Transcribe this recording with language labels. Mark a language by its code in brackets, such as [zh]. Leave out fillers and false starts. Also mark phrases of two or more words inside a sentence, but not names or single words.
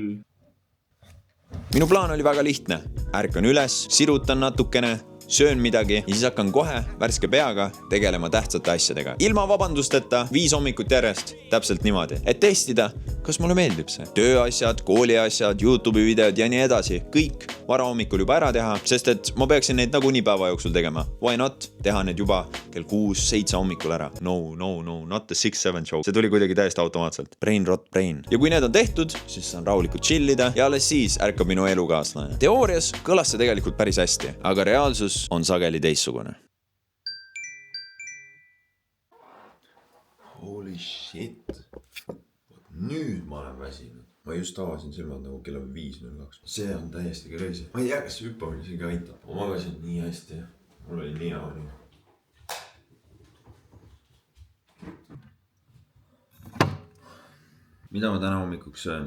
[et] Minu plaan oli väga lihtne. Ärkan üles, sirutan natukene, söön midagi ja siis hakkan kohe värske peaga tegelema tähtsate asjadega. Ilma vabandusteta 5 hommikut järjest, täpselt niimoodi. Et testida, kas mulle meeldib see. Tööasjad, kooliasjad, YouTube'i videod ja nii edasi. Kõik varahommikul juba ära teha, sest et ma peaksin neid nagunii päeva jooksul tegema. [en] Why not? [et] Teha need juba kell 6-7 hommikul ära. [en] No, not the 6-7 show. [et] See tuli kuidagi täiesti automaatselt. [en] Brain rot brain. [et] Ja kui need on tehtud, siis saan rahulikult chillida ja alles siis ärkab minu elukaaslane. Teoorias kõlas see tegelikult päris hästi, aga reaalsus on sageli teissugune. [en] Holy shit. [et] Nüüd ma olen väsinud. Ma just avasin silmad nagu kella 5:02. See on täiesti crazy. Ma ei tea, kas see hüppamine isegi aitab. Ma magasin nii hästi. Mul oli nii hea. Mida ma täna hommikuks söön?